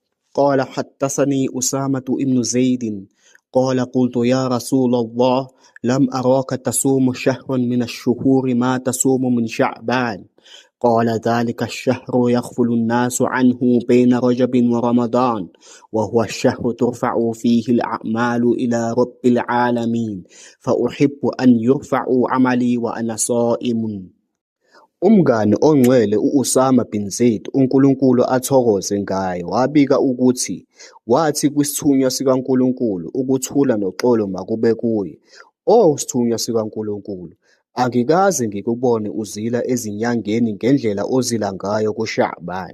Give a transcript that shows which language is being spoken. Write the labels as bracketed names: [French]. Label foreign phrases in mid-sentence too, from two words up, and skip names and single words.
[Arabic] قال حدثني أسامة بن زيد قال قلت يا رسول الله لم أراك تصوم شهرا من الشهور ما تصوم من شعبان قال ذلك الشهر يغفل الناس عنه بين رجب ورمضان وهو الشهر ترفع فيه الأعمال إلى رب العالمين فأحب أن يرفع عملي وأنا صائم. [Zulu] Umngane ongcwele u-Usama bin Zaid uNkulunkulu athokoze ngaye wabika ukuthi wathi kwisithunywa sikaNkulunkulu ukuthula noxolo makube kuye, "O sithunywa sikaNkulunkulu, angikaze ngikubone uzila ezinyangeni ngendlela ozila ngayo kuSha'ban."